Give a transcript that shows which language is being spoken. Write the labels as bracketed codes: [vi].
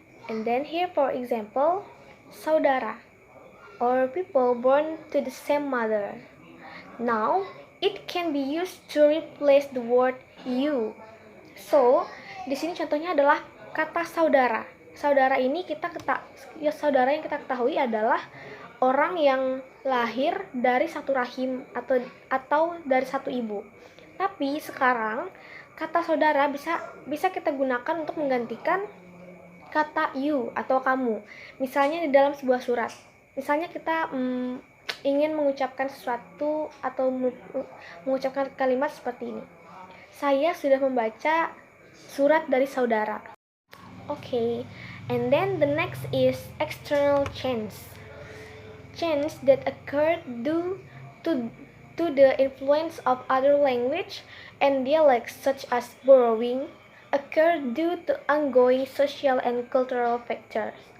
[en] And then here for example, saudara or people born to the same mother. Now, it can be used to replace the word you. [id] So, di sini contohnya adalah kata saudara. Saudara ini saudara yang kita ketahui adalah orang yang lahir dari satu rahim atau dari satu ibu. Tapi sekarang kata saudara bisa kita gunakan untuk menggantikan kata you atau kamu. Misalnya di dalam sebuah surat. Misalnya kita ingin mengucapkan sesuatu atau mengucapkan kalimat seperti ini. Saya sudah membaca surat dari saudara. [en] Okay, and then the next is external change. Change that occurred due to the influence of other language and dialects, such as borrowing, occur due to ongoing social and cultural factors.